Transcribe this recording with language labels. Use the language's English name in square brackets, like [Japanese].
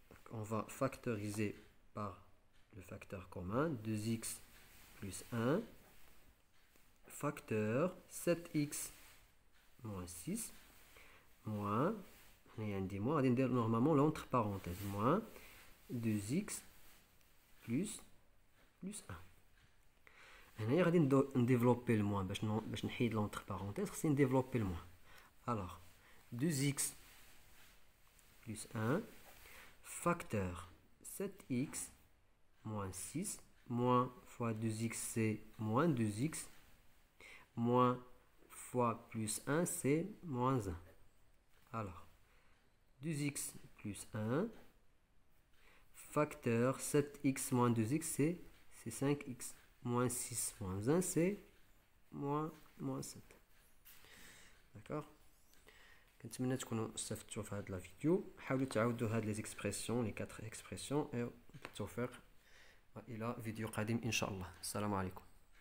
[French] On va factoriser par le facteur commun 2x plus 1 facteur 7x moins 6 moins, normalement l'entre parenthèse, moins 2x plus 1. [Arabic] هنا غادي نديفلوبي الموان باش نحيد [French] l'entre parenthèse [Arabic] خصني نديفلوبي الموان. [French] Alors 2x plus 1 facteur 7x moins 6 moins fois 2x c'est moins 2x moins fois plus 1 c'est moins 1. Alors 2x plus 1 facteur 7x moins 2x c'est 5x moins 6 moins 1 c'est moins 7. D'accord? [Arabic] كنتمنى تكونوا استفدتوا في هذا الفيديو. حاولوا تعاودوا هاد لي زيكسبرسيون لي 4 اكسبرسيون بالتوفيق والى فيديو قادم ان شاء الله. السلام عليكم.